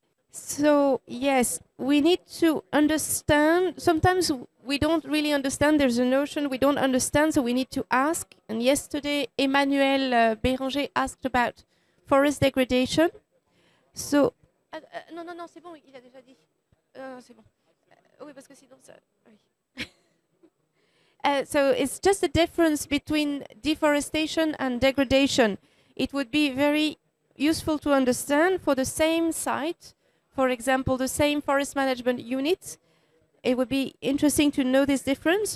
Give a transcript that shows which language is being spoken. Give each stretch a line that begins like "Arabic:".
English: So, yes, we need to understand. Sometimes we don't really understand. There's a notion we don't understand, so we need to ask. And yesterday, Emmanuel Béranger asked about forest degradation.
French: So, non, c'est bon, il a déjà dit. C'est bon. Oui, parce que sinon ça... Oui.
English: So it's just the difference between deforestation and degradation. It would be very useful to understand for the same site. For example, the same forest management unit, it would be interesting to know this difference.